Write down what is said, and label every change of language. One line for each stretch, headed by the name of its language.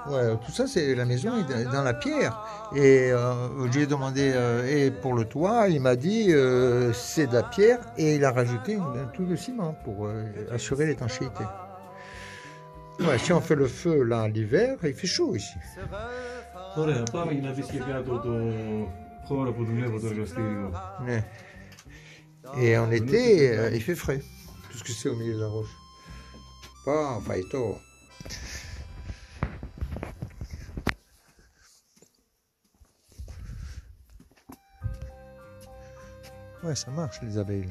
French: Ouais, tout ça, c'est la maison est dans la pierre. Et je lui ai demandé, et pour le toit, il m'a dit, c'est de la pierre, et il a rajouté tout le ciment pour assurer l'étanchéité. Ouais, si on fait le feu là l'hiver, il fait chaud ici.
Greek: Ωραία, πάμε για να δεις και κάτω το χώρο που δουλεύω το εργαστήριο.
French: Ouais. Et en été, il fait frais, puisque c'est au milieu de la roche. Pas faito. Ouais, ça marche les abeilles.